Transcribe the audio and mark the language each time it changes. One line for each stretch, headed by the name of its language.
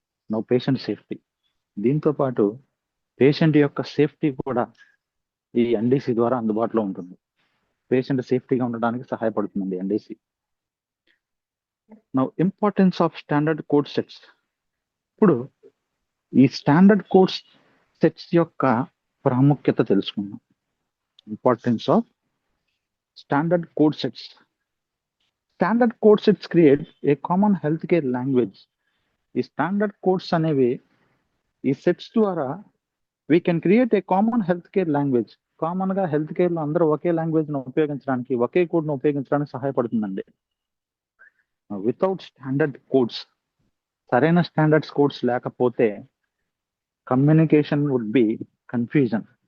Telugu: No patient safety, దీంతో పాటు patient యొక్క సేఫ్టీ కూడా ఈ ఎన్డిసి ద్వారా అందుబాటులో ఉంటుంది. పేషెంట్ సేఫ్టీగా ఉండడానికి సహాయపడుతుందండి NDC.
English: Now importance of standard code sets.
Telugu: ఇప్పుడు ఈ స్టాండర్డ్ కోడ్ సెట్స్ యొక్క ప్రాముఖ్యత తెలుసుకుందాం.
English: Importance of standard code sets. Standard code sets create a common healthcare language
Telugu: ఈ స్టాండర్డ్ కోడ్స్ అనేవి ఈ సెట్స్ ద్వారా
English: We can create a common health care language.
Telugu: Common గా హెల్త్ కేర్ లో అందరూ ఒకే లాంగ్వేజ్ ను ఉపయోగించడానికి, ఒకే కోడ్ ను ఉపయోగించడానికి సహాయపడుతుందండి.
English: without standard codes,
Telugu: సరైన స్టాండర్డ్స్ కోడ్స్ లేకపోతే
English: Communication would be confusion.